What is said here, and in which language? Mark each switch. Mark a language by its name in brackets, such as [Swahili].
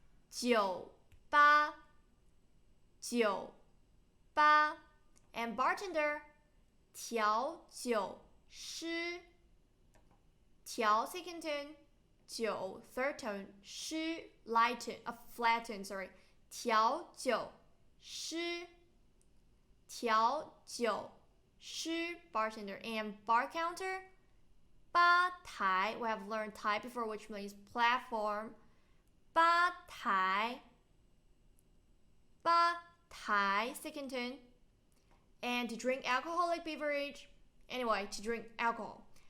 [Chinese] 酒吧, 酒吧. [English] And bartender, 调酒师. 调 second tone, 酒 third tone, 师 flatten, sorry. [Chinese] 调酒师. 调酒师, bartender. [English] And bar counter, 吧台. We have learned 台 before, which means platform. [Chinese] 吧台. [English] 吧台, second tone. And to drink alcoholic beverage, anyway, to drink alcohol.